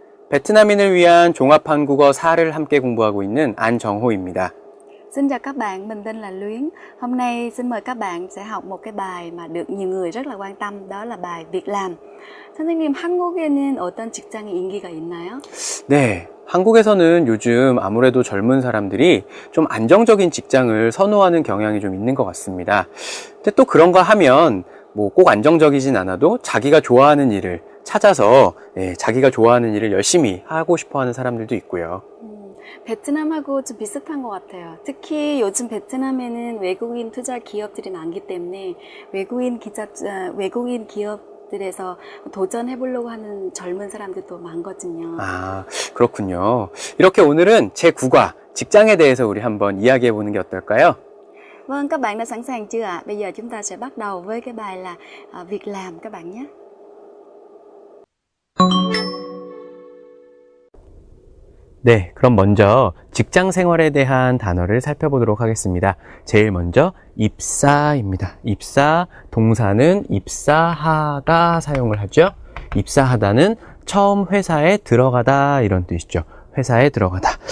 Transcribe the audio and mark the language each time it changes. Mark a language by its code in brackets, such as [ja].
[ko] 베트남인을 위한 종합한국어 4를 함께 공부하고 있는 안정호입니다. [vi] Xin chào các bạn, mình tên là Luyến. Hôm nay xin mời các bạn sẽ học một cái bài mà được nhiều người rất là quan tâm, đó là bài việc làm. [ko] 선생님, 한국에는 어떤 직장이 인기가 있나요? 네, 한국에서는 요즘 아무래도 젊은 사람들이 좀 안정적인 직장을 선호하는 경향이 좀 있는 것 같습니다. 근데 또 그런가 하면 뭐 꼭 안정적이진 않아도 자기가 좋아하는 일을 찾아서 자기가 좋아하는 일을 열심히 하고 싶어 하는 사람들도 있고요. 베트남하고 좀 비슷한 것 같아요. 특히 요즘 베트남에는 외국인 투자 기업들이 많기 때문에 외국인 기업들에서 도전해 보려고 하는 젊은 사람들도 많거든요. 아, 그렇군요. 이렇게 오늘은 제9과 직장에 대해서 우리 한번 이야기해 보는 게 어떨까요? [vi] Vâng, các bạn đã sẵn sàng chưa ạ? Bây giờ chúng ta sẽ bắt đầu với cái bài là việc làm các bạn nhé. [ko] 네, 그럼 먼저 직장 생활에 대한 단어를 살펴보도록 하겠습니다. 제일 먼저 입사입니다. 입사, 동사는 입사하다 사용을 하죠. 입사하다는 처음 회사에 들어가다 이런 뜻이죠. 회사에 들어가다.